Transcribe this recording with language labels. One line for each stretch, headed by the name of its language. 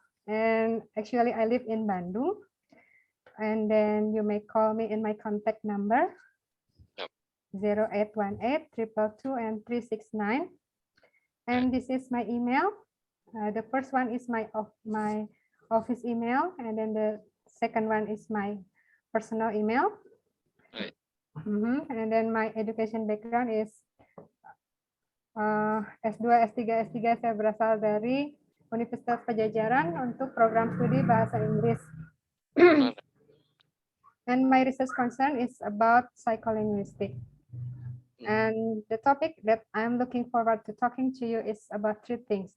English: And actually, I live in Bandung. And then you may call me in my contact number 0818-222 and 369. And this is my email. The first one is my office email, and then the second one is my personal email. Right. And then my education background is S2, S3,
Indonesian: S3 saya berasal dari Universitas Pajajaran untuk program studi bahasa Inggris.
English: And my research concern is about psycholinguistics. And the topic that I'm looking forward to talking to you is about three things.